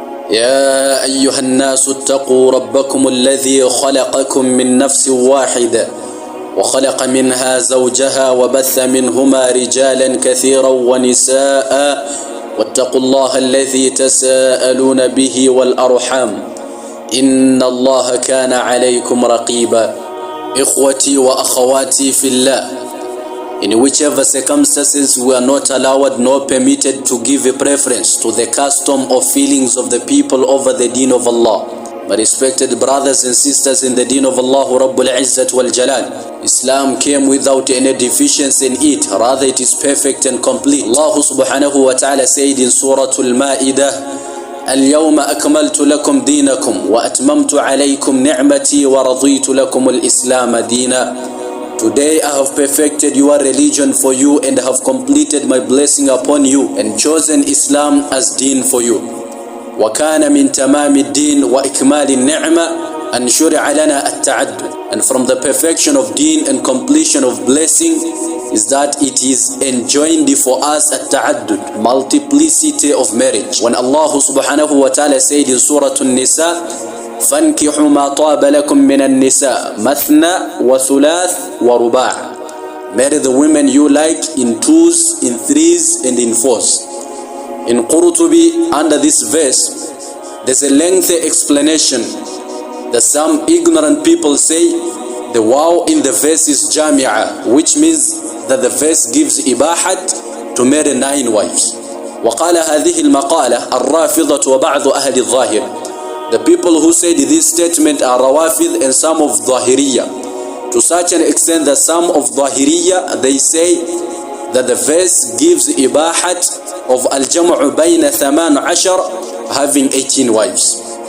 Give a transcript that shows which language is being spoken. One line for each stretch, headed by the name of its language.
Arabic: يا أيها الناس اتقوا ربكم الذي خلقكم من نفس واحدة وخلق منها زوجها وبث منهما رجالا كثيرا ونساء واتقوا الله الذي تساءلون به والأرحام إن الله كان عليكم رقيبا. إخوتي وأخواتي في الله,
English: in whichever circumstances we are not allowed nor permitted to give a preference to the custom or feelings of the people over the deen of Allah. My respected brothers and sisters in the deen of Allah Rabbul Izzat wal Jalal, Islam came without any deficiency in it, rather it is perfect and complete. Allah subhanahu wa ta'ala said in Surah Al-Ma'idah,
Arabic: اليوم أكملت لكم دينكم وأتممت عليكم نعمتي ورضيت لكم الإسلام دينا.
English: Today I have perfected your religion for you and have completed my blessing upon you and chosen Islam as deen for you.
Arabic: وَكَانَ مِن تَمَامِ الدِّينِ وَإِكْمَالِ النِّعْمَةِ أَنْ شُرِعَ لَنَا التَّعَدُّدُ.
English: And from the perfection of deen and completion of blessing is that it is enjoined for us التَّعَدُّدُ, multiplicity of marriage. When Allah subhanahu wa ta'ala said in Surah An-Nisa,
Arabic: فَانْكِحُوا مَا طَابَ لَكُم مِّنَ النِّسَاءِ مَثْنَى وَثُلَاثَ وَرُبَاعَ.
English: Marry the women you like in twos, in threes, and in fours. In Qurtubi, under this verse, there's a lengthy explanation that some ignorant people say the waw in the verse is jami'ah, which means that the verse gives ibahat to marry 9 wives.
Arabic: وقال هذه المقالة الرافضة وبعض أهل الظاهر.
English: The people who said this statement are Rawafid and some of Zahiriyya. To such an extent that some of Zahiriyya, they say that the verse gives ibahat of al-jam'u bayna 18, having 18 wives.